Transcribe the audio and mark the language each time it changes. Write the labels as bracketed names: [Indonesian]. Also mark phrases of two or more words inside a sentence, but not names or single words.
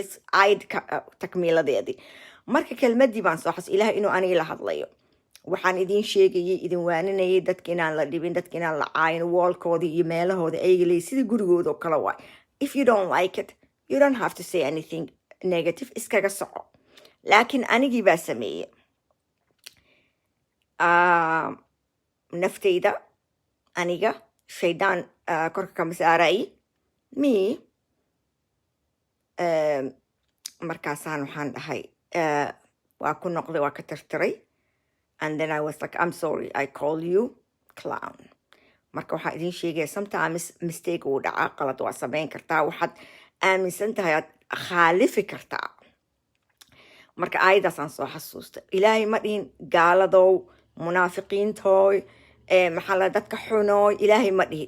[Somali] aayad takmiiladeedii. marka kelmadii baan soo xasuus ilaah inuu aniga la hadlayo. waxaan idin sheegayay, idin waaninayay dadka inaan la dhibin, dadka inaan la caayin, woolkoodii iyo meelahooda ayaga leey sidii gurigooda oo kale waay. [English] if you don't like it, you don't have to say anything negative, [Somali] iskaga soco. laakiin anigii baa sameeyey. naftayda aniga shaydaan korka kama saarayay. markaasaan waxaan dhahay waa ku noqday, waa ka tirtiray. [English] and then I was like, I'm sorry, I call you clown. [Somali] marka waxaan idin sheegaya [English] sometimes mistake [Somali] uu dhacaa, qalad waa samayn kartaa, waxaad aaminsan tahay aad khaalifi kartaa. marka aayadaasaan soo xasuustay. ilaahay ma dhihin gaaladow, munaafiqiintooy, maxaa la dadka xunooy, ilaahay ma dhihin.